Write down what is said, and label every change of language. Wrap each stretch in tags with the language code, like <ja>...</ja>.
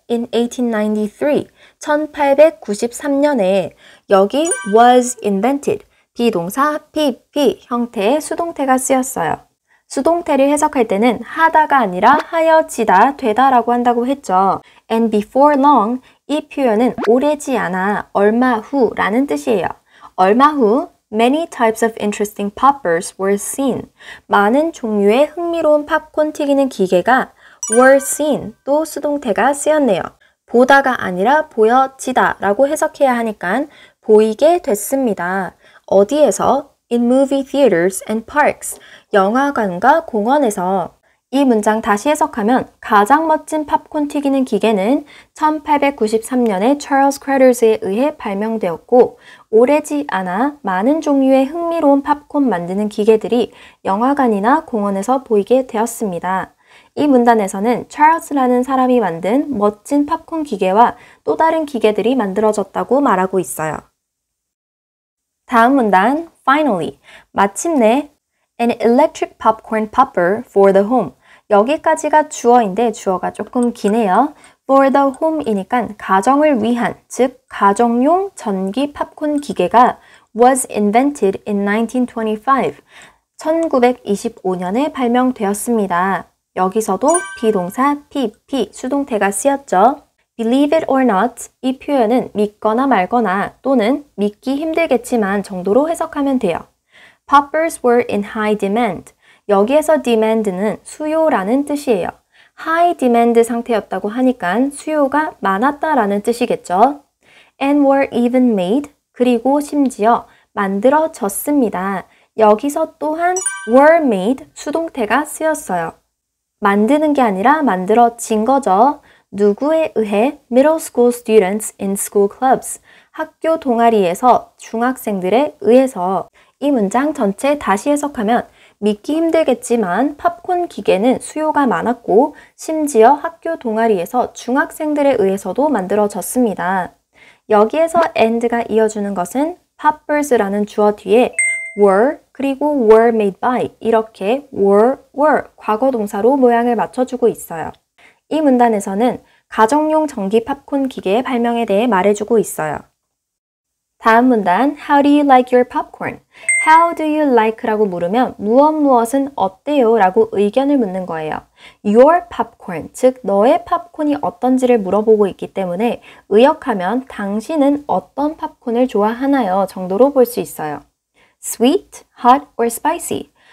<en>In 1893,</en> <ko>1893년에 여기</ko> <en>was invented,</en> <ko>비동사 PP 형태의 수동태가 쓰였어요. 수동태를 해석할 때는 하다가 아니라 하여지다, 되다라고 한다고 했죠.</ko> <en>And before long,</en> <ko>이 표현은 오래지 않아, 얼마 후라는 뜻이에요. 얼마 후,</ko> <en>many types of interesting poppers were seen.</en> <ko>많은 종류의 흥미로운 팝콘 튀기는 기계가</ko> <en>were seen,</en> <ko>또 수동태가 쓰였네요. 보다가 아니라 보여지다 라고 해석해야 하니까 보이게 됐습니다. 어디에서?</ko> <en>In movie theaters and parks.</en> <ko>영화관과 공원에서. 이 문장 다시 해석하면 가장 멋진 팝콘 튀기는 기계는 1893년에 찰스 크레터스에 의해 발명되었고 오래지 않아 많은 종류의 흥미로운 팝콘 만드는 기계들이 영화관이나 공원에서 보이게 되었습니다. 이 문단에서는 찰스라는 사람이 만든 멋진 팝콘 기계와 또 다른 기계들이 만들어졌다고 말하고 있어요. 다음 문단,</ko> <en>finally,</en> <ko>마침내</ko> <en>an electric popcorn popper for the home.</en> <ko>여기까지가 주어인데 주어가 조금 기네요.</ko> <en>for the home</en> <ko>이니까 가정을 위한, 즉 가정용 전기 팝콘 기계가</ko> <en>was invented in 1925.</en> <ko>1925년에 발명되었습니다. 여기서도 비동사 PP, 수동태가 쓰였죠.</ko> <en>Believe it or not,</en> <ko>이 표현은 믿거나 말거나 또는 믿기 힘들겠지만 정도로 해석하면 돼요.</ko> <en>Poppers were in high demand.</en> <ko>여기에서 demand는 수요라는 뜻이에요. high demand 상태였다고 하니까 수요가 많았다라는 뜻이겠죠.</ko> <en>And were even made,</en> <ko>그리고 심지어 만들어졌습니다. 여기서 또한</ko> <en>were made</en> <ko>수동태가 쓰였어요. 만드는 게 아니라 만들어진 거죠. 누구에 의해</ko> <en>middle school students in school clubs</en> <ko>학교 동아리에서 중학생들에 의해서 이 문장 전체 다시 해석하면 믿기 힘들겠지만 팝콘 기계는 수요가 많았고 심지어 학교 동아리에서 중학생들에 의해서도 만들어졌습니다. 여기에서 and가 이어주는 것은 poppers라는 주어 뒤에 were 그리고 were made by 이렇게 were 과거 동사로 모양을 맞춰주고 있어요. 이 문단에서는 가정용 전기 팝콘 기계의 발명에 대해 말해주고 있어요. 다음 문단</ko> <en>How do you like your popcorn? How do you like?</en> <ko>라고 물으면 무엇은 어때요? 라고 의견을 묻는 거예요. Your popcorn, 즉 너의 팝콘이 어떤지를 물어보고 있기 때문에 의역하면 당신은 어떤 팝콘을 좋아하나요? 정도로 볼 수 있어요.</ko> <en>Sweet, hot, or spicy.</en>